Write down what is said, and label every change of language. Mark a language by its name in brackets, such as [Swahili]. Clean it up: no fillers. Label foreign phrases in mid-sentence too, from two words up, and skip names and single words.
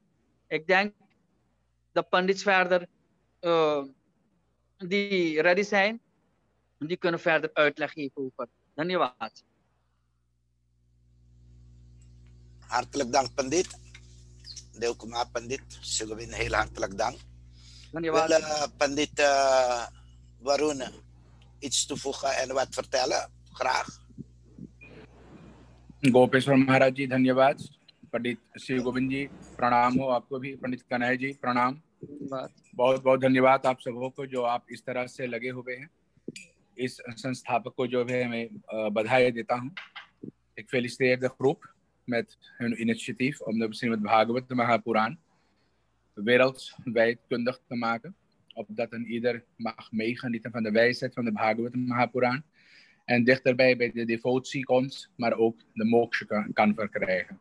[Dutch] Ik denk dat Pandits verder die ready zijn, die kunnen verder uitleg geven over. Dhanyavad. Hartelijk dank, Pandit. Deel Kumar Pandit. Sigubin, heel hartelijk dank. Dhanyawad. Wil Pandit Varun iets toevoegen en wat vertellen? Graag. [Hindi] गोपेश्वर महाराज जी धन्यवाद। पंडित श्री गोविंद जी प्रणाम हो आपको भी। पंडित कन्हैया जी प्रणाम। धन्यवाद। बहुत बहुत धन्यवाद आप सबों को जो आप इस तरह से लगे हुए हैं। इस संस्थापक को जो है मैं बधाई देता हूँ। [Dutch] Ik feliciteer de groep met hun initiatief om de Srimad Bhagavatam Mahapuraan wereldwijd kundig te maken, opdat een ieder mag meegenieten van de wijsheid van de Bhagavatam Mahapuraan en dichterbij bij de devotie komt, maar ook de moksha kan verkrijgen.